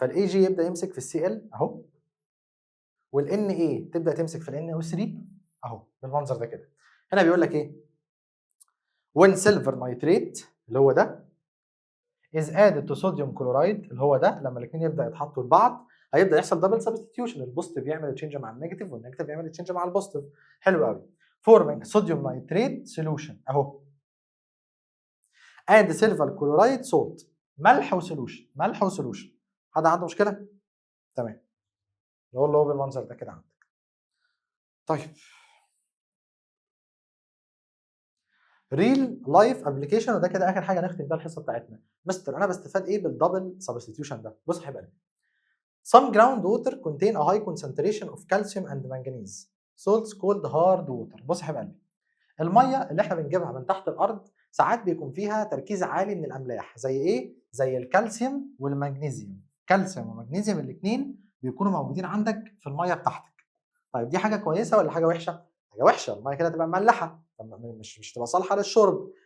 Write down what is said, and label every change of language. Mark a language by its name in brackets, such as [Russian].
[Arabic] فالاي جي يبدا يمسك في السي ال اهو، والان اي تبدا تمسك في الان او 3 اهو بالمنظر ده كده. هنا بيقول لك ايه؟ [English] when silver nitrate [Arabic] اللي هو ده [English] is added to sodium chloride [Arabic] اللي هو ده، لما الاثنين يبدا يتحطوا لبعض هيبدا يحصل دبل سبستيوشن، البوزيتيف يعمل تشينج مع النيجاتيف والنيجاتيف يعمل تشينج مع البوزيتيف. حلو قوي. [English] forming sodium nitrate solution [Arabic] اهو [English] and silver chloride salt، [Arabic] ملح وسولوشن، ملح وسولوشن. حد عنده مشكله؟ تمام. نقول له بالمنظر ده كده عندك. طيب ريل لايف ابلكيشن، وده كده اخر حاجه نختم بيها الحصه بتاعتنا. مستر انا بستفاد ايه بالدبل سبستيوشن ده؟ بص يا حبيبي، [English] some groundwater contain a high concentration of calcium and manganese salts called hard water. [Arabic] بص يا حبيبي، الميه اللي احنا بنجيبها من تحت الارض ساعات بيكون فيها تركيز عالي من الاملاح، زي ايه؟ زي الكالسيوم والمغنيسيوم. كالسيوم ومغنيسيوم الاثنين بيكونوا موجودين عندك في الميه بتاعتك. طيب دي حاجه كويسه ولا حاجه وحشه؟ حاجه وحشه، الميه كده تبقى مملحه، مش تبقى صالحه للشرب.